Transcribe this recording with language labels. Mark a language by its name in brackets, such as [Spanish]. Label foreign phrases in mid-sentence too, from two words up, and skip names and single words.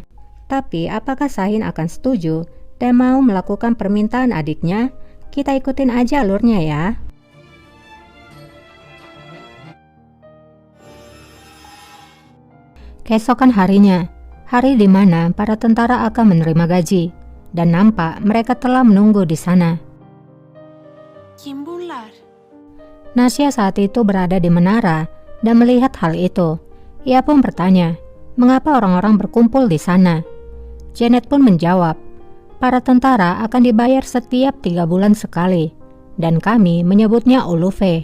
[Indonesian] Tapi apakah Shahin akan setuju dan mau melakukan permintaan adiknya? Kita ikutin aja alurnya ya. Keesokan harinya, hari di mana para tentara akan menerima gaji, dan nampak mereka telah menunggu di sana. [Turkish] Kim bunlar? [Indonesian] Nasya saat itu berada di menara dan melihat hal itu. Ia pun bertanya, mengapa orang-orang berkumpul di sana? Janet pun menjawab, para tentara akan dibayar setiap 3 bulan sekali, dan kami menyebutnya ulufe.